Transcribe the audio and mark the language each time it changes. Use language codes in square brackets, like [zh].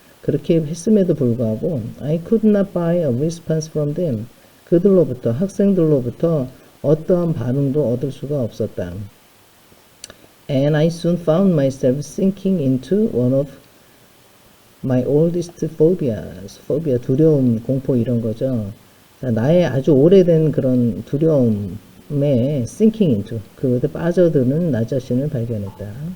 [ko] 그렇게 했음에도 불구하고 [en] I could not buy a response from them. [ko] 그들로부터, 학생들로부터 어떠한 반응도 얻을 수가 없었다. [en] And I soon found myself sinking into one of my oldest phobias. [ko] phobia, 두려움, 공포 이런 거죠. 나의 아주 오래된 그런 두려움에 [en] sinking into, [ko] 그것에 빠져드는 나 자신을 발견했다.